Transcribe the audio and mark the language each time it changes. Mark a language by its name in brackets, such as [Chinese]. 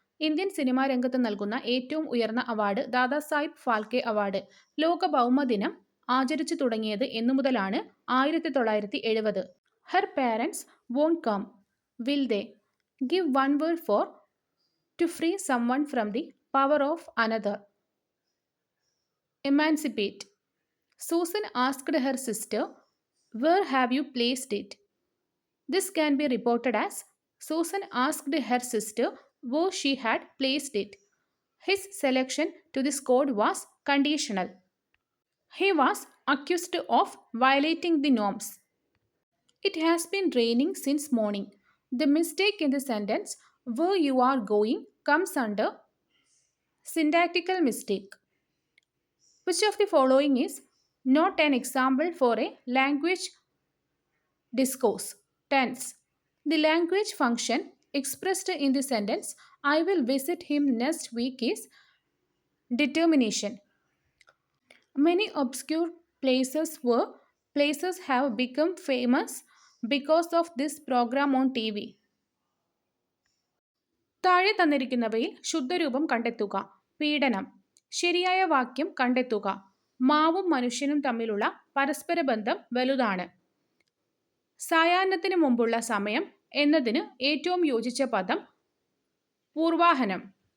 [Malayalam] Indian cinema രംഗത്ത് നൽകുന്ന ഏറ്റവും ഉയർന്ന അവാർഡ് ദാദാസാഹിബ് ഫാൽക്കെ അവാർഡ്. ലോക ഭൗമദിനം ആചരിച്ചു തുടങ്ങിയത് എന്നു മുതലാണ്? [English] 1970. Her parents won't come. Will they? Give one word for to free someone from the power of another. Emancipate. Susan asked her sister, "Where have you placed it?" This can be reported as Susan asked her sister where she had placed it. His selection to this code was conditional. He was accused of violating the norms. It has been raining since morning. The mistake in the sentence where you are going comes under syntactical mistake. Which of the following is not an example for a language Discourse. Tense. The language function expressed in the sentence I will visit him next week is determination. Many obscure places have become famous because of this program on TV. [Malayalam] താഴെ തന്നിരിക്കുന്നവയിൽ ശുദ്ധരൂപം കണ്ടെത്തുക. പീഡനം. ശരിയായ വാക്യം കണ്ടെത്തുക. മാവും മനുഷ്യനും തമ്മിലുള്ള പരസ്പര ബന്ധം വലുതാണ്. സായാഹ്നത്തിന് മുമ്പുള്ള സമയം എന്നതിന് ഏറ്റവും യോജിച്ച പദം പൂർവാഹനം.